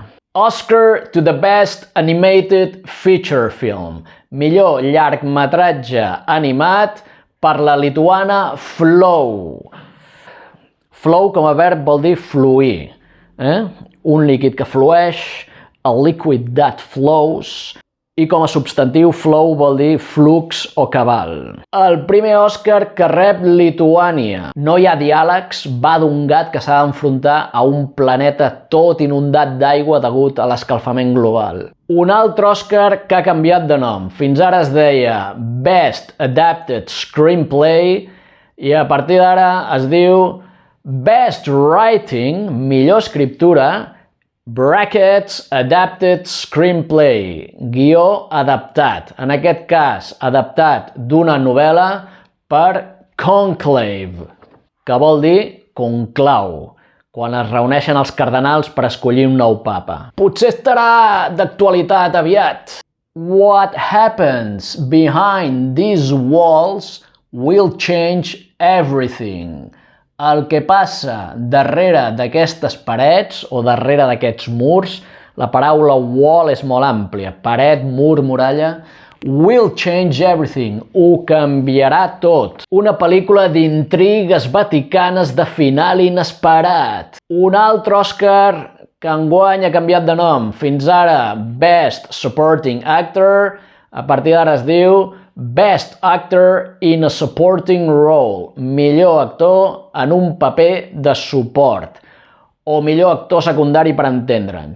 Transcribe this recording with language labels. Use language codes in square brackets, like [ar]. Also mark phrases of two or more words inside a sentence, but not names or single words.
[en] Oscar to the Best Animated Feature Film, [ca] millor llargmetratge animat per la lituana Flow. Flow com a verb vol dir fluir, un líquid que flueix, [en] a liquid that flows, [ca] i com a substantiu flow vol dir flux o cabal. El primer Oscar que rep Lituània. No hi ha diàlegs, va d'un gat que s'ha d'enfrontar a un planeta tot inundat d'aigua degut a l'escalfament global. Un altre Oscar que ha canviat de nom. Fins ara es deia Best Adapted Screenplay i a partir d'ara es diu Best Writing, millor escriptura, [en] brackets, adapted screenplay, [ca] guió adaptat. En aquest cas, adaptat d'una novel·la per Conclave, que vol dir conclau, quan es reuneixen els cardenals per escollir un nou papa. Potser estarà d'actualitat aviat. [en] What happens behind these walls will change everything. [ca] El que passa darrere d'aquestes parets o darrere d'aquests murs, la paraula wall és molt àmplia, paret, mur, muralla, [en] will change everything, [ca] ho canviarà tot. Una pel·lícula d'intrigues vaticanes de final inesperat. Un altre Oscar que enguany ha canviat de nom. Fins ara, Best Supporting Actor, a partir d'ara es diu Best Actor in a Supporting Role, millor actor en un paper de suport, o millor actor secundari per entendre'ns.